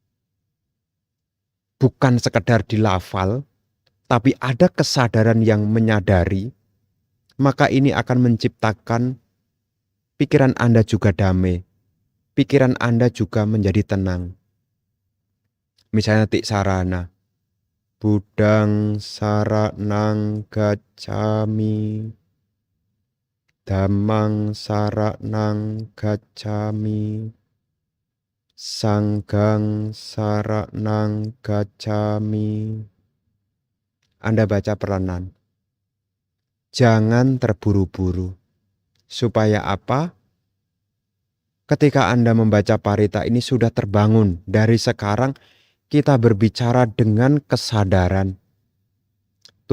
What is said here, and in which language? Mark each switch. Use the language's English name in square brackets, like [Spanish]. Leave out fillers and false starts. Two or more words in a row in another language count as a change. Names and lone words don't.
[Indonesian] Bukan sekedar dilafal, tapi ada kesadaran yang menyadari. Maka ini akan menciptakan pikiran Anda juga damai. Pikiran Anda juga menjadi tenang. [Pali] Misalnya tik sarana. Buddhang saranang gacchami. Dhammang saranang gacchami. Sangghang saranang gacchami. [Indonesian] Anda baca perlahan. Jangan terburu-buru. Supaya apa? Ketika Anda membaca parita ini sudah terbangun. Dari sekarang kita berbicara dengan kesadaran.